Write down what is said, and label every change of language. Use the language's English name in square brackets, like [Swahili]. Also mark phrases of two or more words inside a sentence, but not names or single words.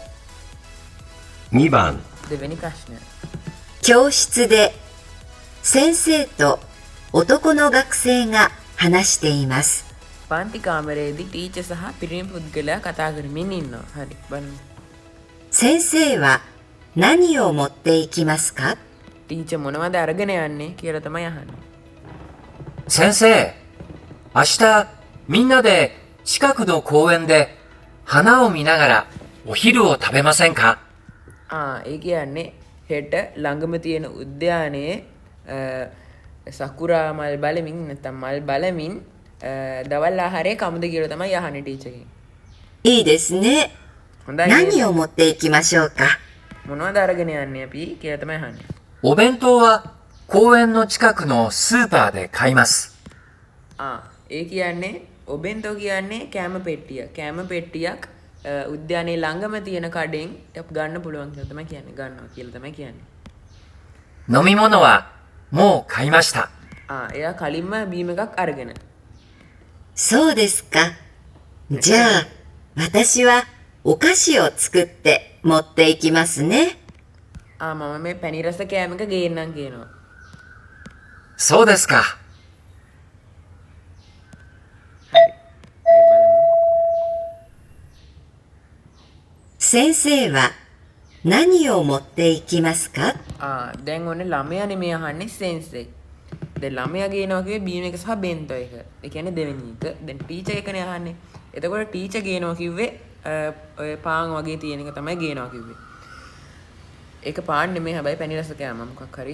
[Japanese] 2 番 [Sinhala] දෙවෙනි ප්‍රශ්නය [Japanese] 教室で先生と男の学生が話しています。 [Sinhala] පන්ති කාමරයේදී ටීචර් සහ පිරිමි පුද්ගලයා කතා කරමින් ඉන්නවා හරි බලමු [Japanese] 先生は何を持っていきますか [Sinhala] ටීචර් මොනවද අරගෙන යන්නේ කියලා තමයි අහන්නේ [Japanese] 先生、明日みんなで近くの公園で花を見ながらお昼を食べませんか [Sinhala] ඒ කියන්නේ හෙට ළඟම තියෙන උද්‍යානයේ සකුරා මල් බලමින් නැත්නම් මල් බලමින් දවල් ආහාරය කමුද කියලා තමයි අහන්නේ ටීචර් ගෙන් [Japanese] いいですね。 [Sinhala] හොඳයි [Japanese] 何を持っていきましょうか [Sinhala] මොනවද අරගෙන යන්නේ අපි කියලා තමයි අහන්නේ [Japanese] お弁当は公園の近くのスーパーで買います。 [Sinhala] ඒ කියන්නේ ඔබෙන්තෝ කියන්නේ කෑම පෙට්ටියක් උද්‍යානයේ ළඟම තියෙන කඩෙන් ගන්න පුළුවන් කියලා තමයි කියන්නේ. ගන්නවා කියලා තමයි කියන්නේ. [Japanese] 飲み物はもう買いました。 [Sinhala] එයා කලින්ම බීම එකක් අරගෙන. [Japanese] そうですか。じゃあ、私はお菓子を作って持っていきますね。 [Sinhala] මම මේ පැණි රස කෑම එක ගේන්නම් කියනවා. [Japanese] そうですか。 [Sinhala] හරි. බලමු. [Japanese] 先生は何を持っていきますか？ [Sinhala] දැන් ඔන්න ළමයානේ මේ අහන්නේ සෙන්සෙයි. දැන් ළමයා ගේනවා කිව්වේ බීම එක සහ බෙන්තෝ එක. ඒ කියන්නේ දෙවෙනි එක. දැන් ටීචර් එකනේ අහන්නේ. එතකොට ටීචර් ගේනවා කිව්වේ ඔය පාන් වගේ තියෙන එක තමයි ගේනවා කිව්වේ. ඒක පාන් නෙමෙයි හැබැයි පැණි රස කෑම මොකක් හරි.